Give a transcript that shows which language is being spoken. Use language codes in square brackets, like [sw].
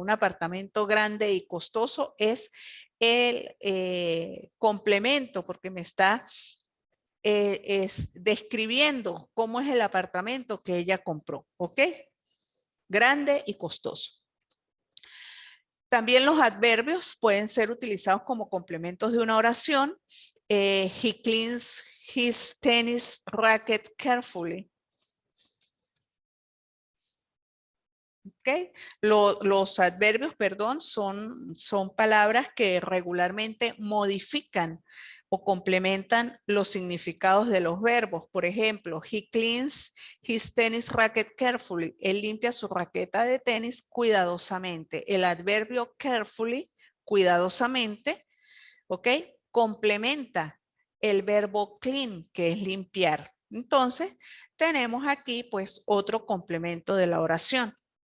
[es] Un apartamento grande y costoso es el complemento porque me está describiendo cómo es el apartamento que ella compró. ¿Ok? Grande y costoso. También los adverbios pueden ser utilizados como complementos de una oración. [en] He cleans his tennis racket carefully. ¿Okay? [es] Los adverbios, perdón, son palabras que regularmente modifican o complementan los significados de los verbos. Por ejemplo, [en] he cleans his tennis racket carefully. [es] Él limpia su raqueta de tenis cuidadosamente. El adverbio carefully, cuidadosamente, ¿ok? Complementa el verbo clean, que es limpiar. Entonces, tenemos aquí pues otro complemento de la oración.